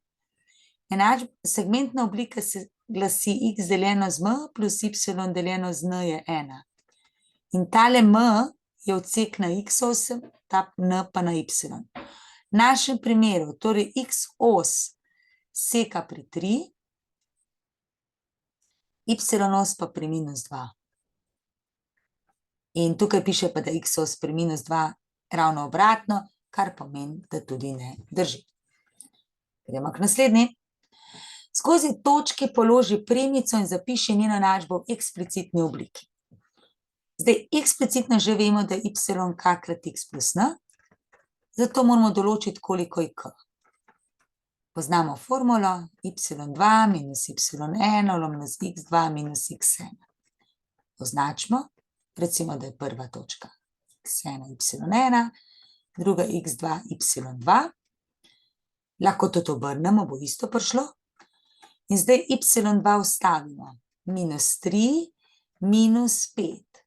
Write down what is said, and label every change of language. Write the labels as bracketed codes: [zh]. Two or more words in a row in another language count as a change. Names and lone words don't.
[sl] Segmentna oblika se glasi x deljeno z m plus y deljeno z n je 1. In tale m je odsek na x-os, ta n pa na y. V našem primeru, torej x-os seka pri 3, y-os pa pri -2. In tukaj piše pa, da x-os pri -2 ravno obratno, kar pomeni, da tudi ne drži. Gremo k naslednji. Skozi točki položi premico in zapiši njeno enačbo v eksplicitni obliki. Zdaj, eksplicitno že vemo, da je y k krat x plus n, zato moramo določiti, koliko je k. Poznamo formulo y2 minus y1 lomljeno z x2 minus x1. Označimo, recimo, da je prva točka x1, y1, druga x2, y2. Lahko tudi obrnemo, bo isto prišlo. In zdaj y2 vstavimo. -3 minus 5.